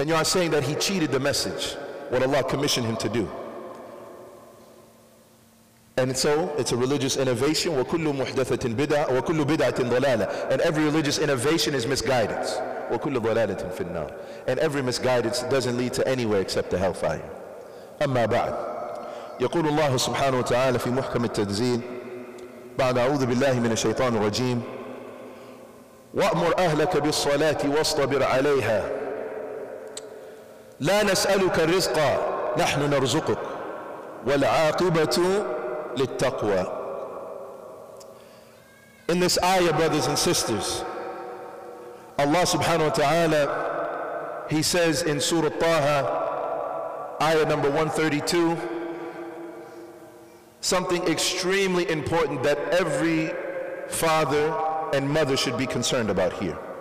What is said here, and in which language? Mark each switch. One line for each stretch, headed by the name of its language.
English: And you are saying that he cheated the message, what Allah commissioned him to do. And so it's a religious innovation.
Arabic: وَكُلُّ مُحْدَثَةٍ بِدْعَةٍ وَكُلُّ بِدْعَةٍ ضَلَالَةٍ.
English: And every religious innovation is misguidance.
Arabic: وَكُلُّ ضَلَالَةٍ فِي النَّارِ.
English: And every misguidance doesn't lead to anywhere except the hellfire.
Arabic: أما بعد. يقول الله سبحانه وتعالى في محكم التنزيل بعد أعوذ بالله من الشيطان الرجيم وأمر أهلك بالصلاة واصطبر عليها لا نسألك الرزق نحن نرزقك والعاقبة للتقوى.
English: In this ayah, brothers and sisters, Allah subhanahu wa ta'ala, He says in Surah Taha, ayah number 132, something extremely important that every father and mother should be concerned about here.